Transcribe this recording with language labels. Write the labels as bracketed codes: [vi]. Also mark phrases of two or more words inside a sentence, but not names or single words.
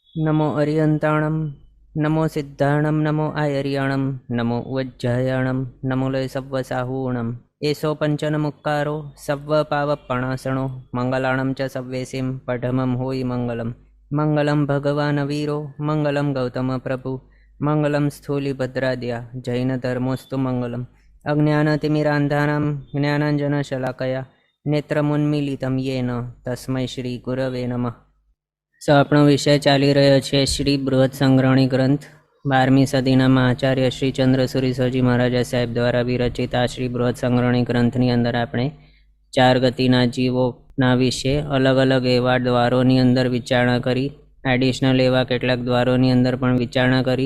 [pra] नमो अरियंताणं नमो सिद्धाणं नमो आयर्याणं नमो उज्जयाणं नमो लय सव्वसाहूणम् एषो पञ्चनमुक्कारो सव्वपावपणासणो मङ्गलाणं च सव्वेसिं पठमं होयि मङ्गलं [sa] मङ्गलं भगवान् वीरो मङ्गलं गौतमप्रभु मङ्गलं स्थूलिभद्राद्या जैनधर्मोऽस्तु मङ्गलम् अज्ञानतिमिरान्धानां ज्ञानाञ्जनशलाकया नेत्रमुन्मीलितं येन तस्मै श्रीगुरवे नमः। [gu] સો આપણો વિષય ચાલી રહ્યો છે શ્રી બૃહદ સંગ્રહણી ગ્રંથ 12મી સદીના આચાર્ય શ્રી ચંદ્રસુરી સરજી મહારાજા સાહેબ દ્વારા વિરચિત આ શ્રી બૃહદ સંગ્રહણી ગ્રંથની અંદર આપણે 4 ગતિના જીવોના વિશે અલગ અલગ એવા દ્વારોની અંદર વિચારણા કરી, એડિશનલ એવા કેટલાક દ્વારોની અંદર પણ વિચારણા કરી.